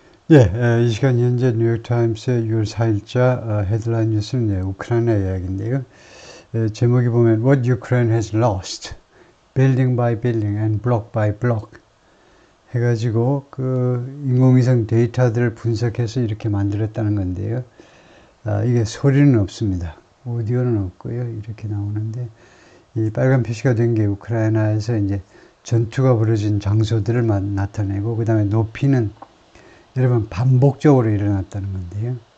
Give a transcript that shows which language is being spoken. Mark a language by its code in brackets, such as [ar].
[ko] 이 시간 현재 뉴욕타임스의 6월 4일자 헤드라인 뉴스는 우크라이나 이야기인데요. 제목이 보면 [en] What Ukraine has lost, building by building and block by block [ko] 해가지고 그 인공위성 데이터들을 분석해서 이렇게 만들었다는 건데요. 이게 소리는 없습니다. 오디오는 없고요. 이렇게 나오는데 이 빨간 표시가 된 게 우크라이나에서 이제 전투가 벌어진 장소들을 나타내고 그 다음에 높이는 여러분 반복적으로 일어났다는 건데요.